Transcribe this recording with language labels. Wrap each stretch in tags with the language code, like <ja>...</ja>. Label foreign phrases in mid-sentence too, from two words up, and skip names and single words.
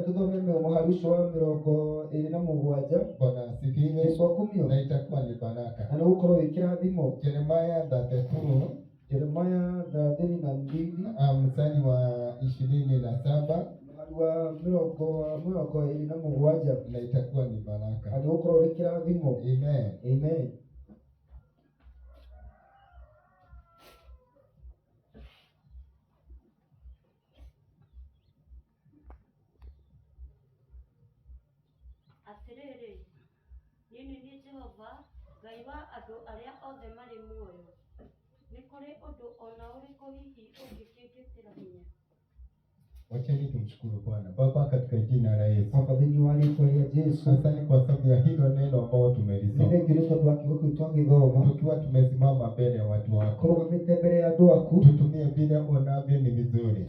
<sw>Bwana asifiwe. Na itakuwa ni baraka. Yeremia 32. Mstari wa 27. Na itakuwa ni baraka. Amen. Amen.</sw> <ki>Atiriri, nini ni Jehova, Ngai wa andũ arĩa othe marĩ muoyo. Nĩ kũrĩ ũndũ ona ũrĩkũ hihi ũngĩkĩngĩtĩra hinya?</ki> <sw>Wacheni tumshukuru Bwana. Baba, katika jina la Yesu. Asante kwa sababu ya hilo neno ambalo tumelisoma. Tukiwa tumesimama mbele ya watu wako. Tutumie vile unavyo ni vizuri.</sw>